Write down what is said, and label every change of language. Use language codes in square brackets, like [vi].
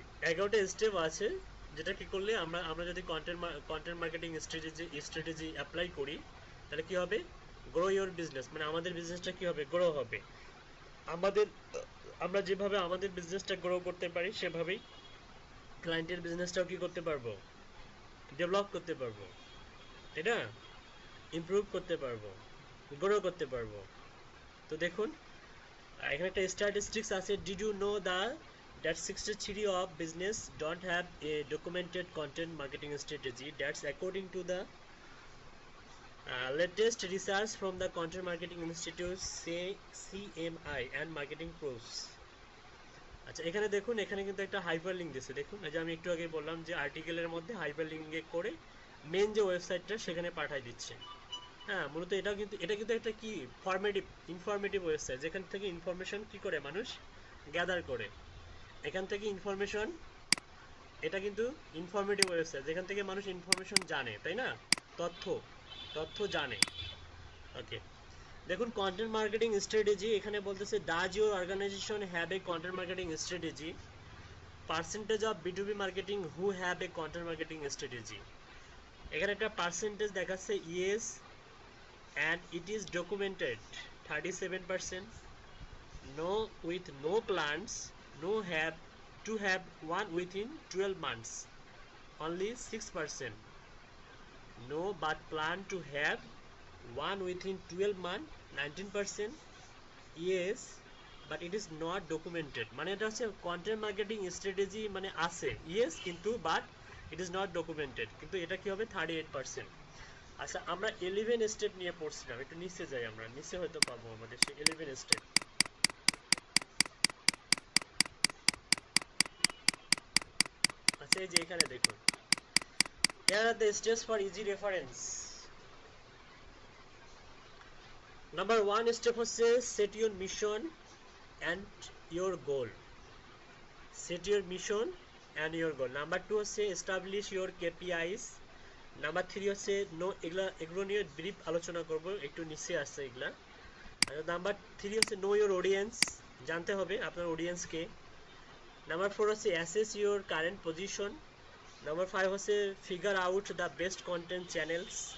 [bn] 11টা step আছে, যেটা কি করলে আমরা যদি কন্টেন্ট মার্কেটিং স্ট্র্যাটেজি অ্যাপ্লাই করি, তাহলে কি হবে, [en] grow your business, [bn] মানে আমাদের বিজনেসটা কি হবে, গ্রো হবে। আমাদের আমরা যেভাবে আমাদের বিজনেসটা গ্রো করতে পারি সেভাবেই ক্লায়েন্টের বিজনেসটাও কি করতে পারবো, ডেভেলপ করতে পারবো, তাই না, ইমপ্রুভ করতে পারবো, গ্রো করতে পারবো। তো দেখুন এখানে একটা স্ট্যাটিস্টিক্স আছে, [en] Did you know that 63 of business don't have a documented content marketing strategy. That's according to the latest research from the Content Marketing Institute CMI and Marketing Pros. [bn] আচ্ছা এখানে দেখুন, এখানে কিন্তু একটা হাইপার লিঙ্ক দিয়েছে, দেখুন এই যে আমি একটু আগে বললাম যে আর্টিকেলের মধ্যে হাইপার লিঙ্কে করে মেন যে ওয়েবসাইটটা সেখানে পাঠিয়ে দিচ্ছে। হ্যাঁ মূলত এটা কিন্তু একটা কি ইনফরমেটিভ ওয়েবসাইট, যেখান থেকে ইনফরমেশন কি করে মানুষ গ্যাদার করে, এখান থেকে ইনফরমেশন, এটা কিন্তু ইনফরমেটিভ ওয়েবসাইট যেখান থেকে মানুষ ইনফরমেশন জানে, তাই না, তথ্য জানে। ওকে দেখুন [en] content marketing strategy, [bn] এখানে বলতেছে [en] Does your organization have a content marketing strategy, percentage of B two B marketing who have a content marketing strategy. [bn] এখানে একটা পার্সেন্টেজ দেখাচ্ছে [en] yes and it is documented 37%, no with no plans, no have to have one within 12 months only 6%, no but plan to have one within 12 months 19%, yes but it is not documented, [bn] মানে এটা হচ্ছে content marketing strategy মানে আছে [en] yes কিন্তু but it is not documented, [bn] কিন্তু এটা কি হবে [en] 38%। [bn] আচ্ছা আমরা 11 স্টেপ নিয়ে পড়ছিলাম, একটু নিচে যাই, আমরা নিচে হয়তো পাবো আমাদের সেই 11 স্টেপ। আচ্ছা এই যে এখানে দেখুন, [en] here are the steps for easy reference. Number 1 step হচ্ছে set your mission and your goal, set your mission and your goal. Number 2 হচ্ছে establish your KPIs. [bn] নাম্বার 3 হচ্ছে এগুলো নিয়ে ব্রিফ আলোচনা করব, একটু নিচে আসছে এগুলা। নাম্বার 3 হচ্ছে [en] know your audience, [bn] জানতে হবে আপনার অডিয়েন্সকে। [en] Number 4 হচ্ছে assess your current position. Number 5 হচ্ছে figure out the best content channels.